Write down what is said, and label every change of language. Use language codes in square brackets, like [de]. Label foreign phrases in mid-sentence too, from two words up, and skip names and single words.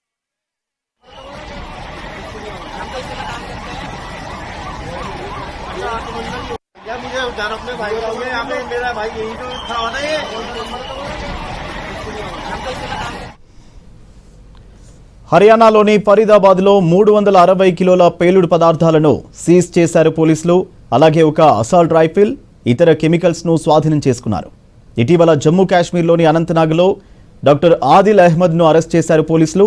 [hi] मुझे जान अपने भाई का यहाँ पे मेरा भाई यही तो खड़ा हुआ था ये [te] హర్యానాలోని ఫరీదాబాద్లో 360 కిలోల పేలుడు పదార్థాలను సీజ్ చేశారు పోలీసులు. అలాగే ఒక [en] assault rifle, [te] ఇతర కెమికల్స్ను స్వాధీనం చేసుకున్నారు. ఇటీవల జమ్మూ కాశ్మీర్లోని అనంతనాగ్లో డాక్టర్ ఆదిల్ అహ్మద్ను అరెస్ట్ చేశారు పోలీసులు.